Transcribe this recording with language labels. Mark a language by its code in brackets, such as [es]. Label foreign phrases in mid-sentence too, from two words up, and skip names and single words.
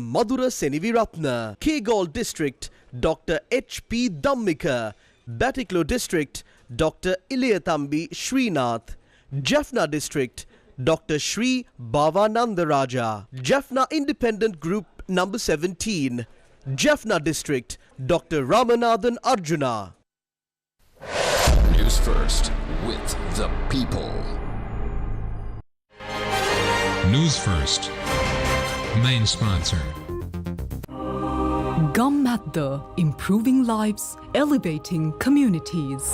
[en] Madhura Seniviratna. Kegaul District, Dr. H.P. Dhammika. Batiklo District, Dr. Ilayathambi Srinath. Jaffna District, Dr. Sri Bhavanandaraja. Jaffna Independent Group number 17. Jaffna District, Dr. Ramanathan Arjuna. News First with the people. News First. Main sponsor. Governmental, improving lives, elevating communities.